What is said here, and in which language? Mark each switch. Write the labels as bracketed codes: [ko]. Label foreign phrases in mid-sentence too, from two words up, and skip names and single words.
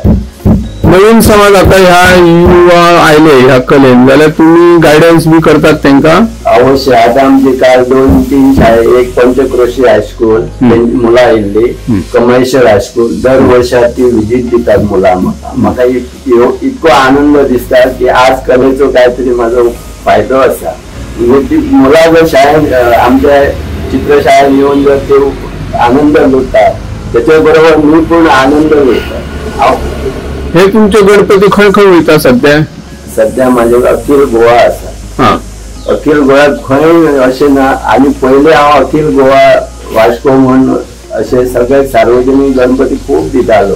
[kok] नवीन समाज आता ह्या युवा आयले ह्या कलेन जाल्यार तुम्ही गायडन्स बी करतात त्यांना? अवश्य. आता आमचे काल 2-3 शाळे एक पंचक्रोशी हायस्कूल मुलं आयिल्ली कमळेश्वर हायस्कूल दर वर्षा ती विजीट दितात मुलां. म्हाका इतको आनंद दिसता की आज कलेचो काहीतरी माझो फायदो आसा. [mr] म्हणजे ती मुलां जर शाळेत आमच्या चित्रशाळेत येऊन जर ते आनंद लुटतात त्याच्या बरोबर मी पण आनंद लुटता. [kok] हे तुमचे गणपती खंय वयता सध्या माझे अखिल गोवा आसा. अखिल गोव्यात खंय अशें ना. आणि पहिले हांव अखिल गोवा वास्को म्हणून असे सगळे सार्वजनिक गणपती खूप दितालो.